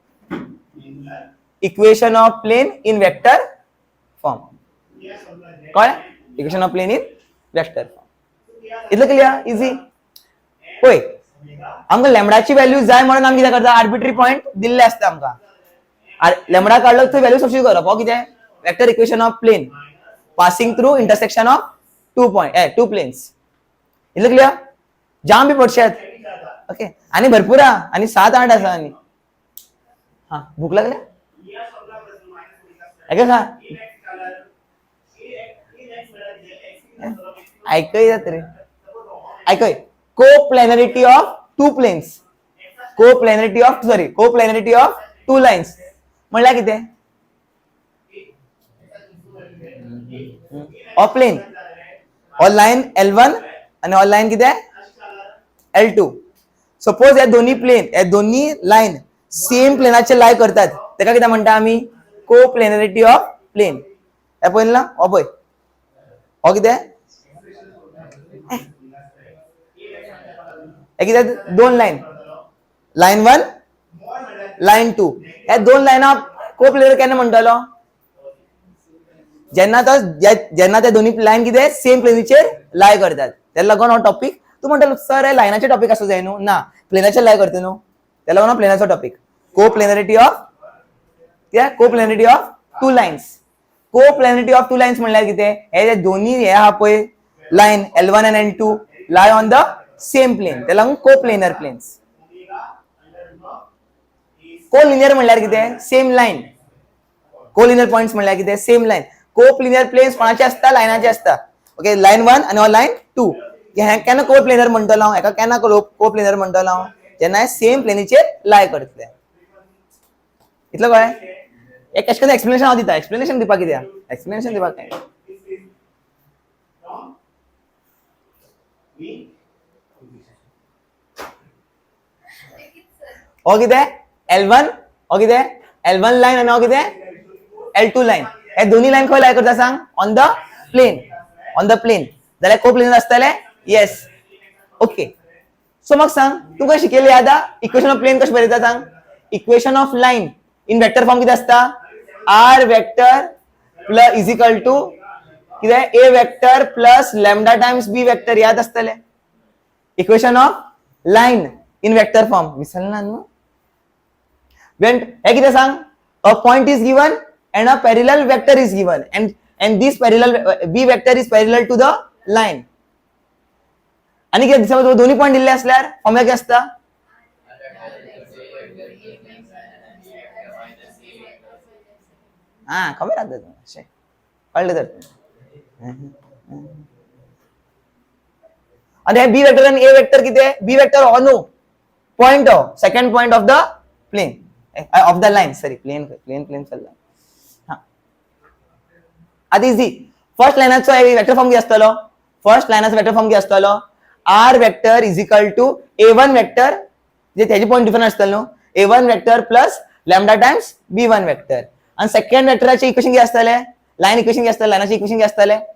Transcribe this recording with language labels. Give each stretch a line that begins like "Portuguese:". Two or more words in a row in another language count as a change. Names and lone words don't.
English: equation of plane in vector form.
Konkani: कळ्ळें?
English: equation of plane in vector form.
Konkani: इतलं क्लियर? इझी. होय आमकां लॅमडाची व्हॅल्यू जाय म्हणून आमी कितें करता?
English: arbitrary point
Konkani: दिल्ले असता आमकां. लॅमडा काढलो थंय
English: value substitute
Konkani: करप. हो कितें?
English: vector equation of plane passing through intersection of two planes.
Konkani: इतलं क्लियर जाम बी पडशात ओके आणि भरपूर हा आणि 7-8 आसा आणि हा भूक लागल्या ऐका का ऐकय जात रे ऐकय
English: coplanarity of two planes coplanarity of two lines
Konkani: म्हणल्यार कितें
English: of plane
Konkani: और लाइन L1 आणि और लाइन किती आहे L2 सपोज या दोन्ही प्लेन या दोन्ही लाइन सेम प्लेनाचे लाय करतात तेका किती म्हणता आम्ही
English: coplanarity of plane
Konkani: या पळयला हो पळय हो किती हे किती दोन लाइन 1 लाइन 2 या दोन लाइना कोप्लॅनर केन्ना म्हणटलो जेन्ना त्या दोन्ही लाइन किती सेम प्लेनीचेर लाय करतात त्याला लागून हो टॉपिक तू म्हणतो सर हे लायनाचे टॉपिक असो जाय न्हू ना प्लेनाचे लाय करते न्हू त्याला लागून प्लेनाचो टॉपिक कोप्लॅनरिटी
English: of two lines
Konkani: म्हणल्यार कितें हे जे दोन्ही हे आहा पळय
English: line L1 and L2 lie on the same plane
Konkani: त्याला लागून
English: coplanar planes
Konkani: कोलिनियर म्हणल्यार कितें
English: same line collinear points
Konkani: म्हणल्यार कितें
English: same line coplanar planes
Konkani: कोणाचे असता लायनाचे असता ओके लाइन 1 आणि लाइन 2 हे केन्ना कोप्लेनर म्हणटलो हांव हेका केन्ना कोप्लेनर म्हणटलो हांव जेन्ना सेम प्लेनीचेर लाय करतले इतलो कळ्ळें एक कशें करून एक्सप्लेनेशन हांव दिता एक्सप्लेनेशन दिवपाक कितें एक्सप्लेनेशन दिवपाक काय हो कितें L1 हो कितें L1 लाइन आणि हो कितें L2 लाइन हे दोन्ही लाइन खंय लाय करता सांग
English: on the plane
Konkani: जाल्यार कोप्लेनर आसतले
English: yes okay so
Konkani: म्हाका सांग तू काय शिकयलें आतां
English: equation of plane
Konkani: कशें बरयता सांग
English: equation of line in vector form
Konkani: कितें आसता r
English: vector plus is equal to कितें a vector plus lambda times b vector
Konkani: याद आसतले
English: equation of line in vector form
Konkani: विसरना न्हू when हे कितें सांग
English: a point is given and a parallel vector is given and this parallel b vector is parallel to the line
Konkani: आणि कितें समज दोन्ही पॉइंट दिल्ले असल्यार फॉर्म्युला कितें आसता हा खबर आता तुमका कळलं तर आणि हे बी वेक्टर आणि ए वेक्टर किती बी वेक्टर हो न्हू पॉइंट हो
English: second point of the plane of the line
Konkani: सॉरी प्लेन चल्ला हां आदी इजी फर्स्ट लाइनाचो
English: vector form
Konkani: कितें आसतलो फर्स्ट लाइनाचो
English: vector form
Konkani: कितें आसतलो
English: r vector is equal to a1 vector
Konkani: जे त्याचे पॉइंट डिफरंट आसतलो न्हू
English: a1 vector plus lambda times b1 vector
Konkani: आणि सेकंड वेक्टराचे इक्वेशन कितें आसतले लाइन इक्वेशन कितें आसतले लाइनाचे इक्वेशन कितें आसतले